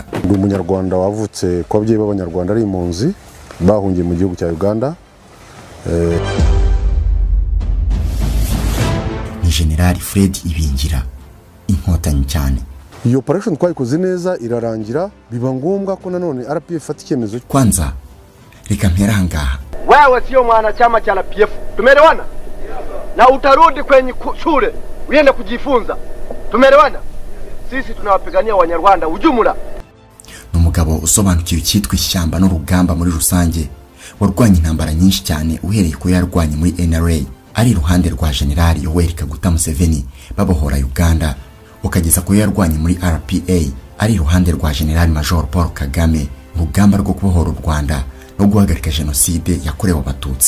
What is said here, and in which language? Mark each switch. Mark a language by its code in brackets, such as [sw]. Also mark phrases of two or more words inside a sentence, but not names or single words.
[rw] Ndi umunyarwanda wavutse kwa ababyeyi b'abanyarwanda ari impunzi bahungiye mu gihugu cya Uganda. Ni General Fred Ibingira inkotanyi cyane. Iyo operation twayikoze neza irarangira biba ngombwa ko nanone RPF ifata icyemezo. Kwanza reka mpera ngaha. [sw] Wewe sio mwanachama cha RPF. Tumeelewana? Na utarudi kwenye shule uende kujifunza. Tumeelewana? Sisi tunawapigania Wanyarwanda ujumla. [rw] Numugabo usobanukiye cyitwa ishyamba n'urugamba muri rusange warwanye intambara nyinshi cyane uhereye ko yarwanye muri NRA ari ruhande rwa General Yoweri Kaguta Museveni babohora Uganda ukageza ko yarwanye muri RPA ari ruhande rwa General Major Paul Kagame urugamba rwo kubohora u Rwanda no guhagarika genocide yakorewe abatutsi.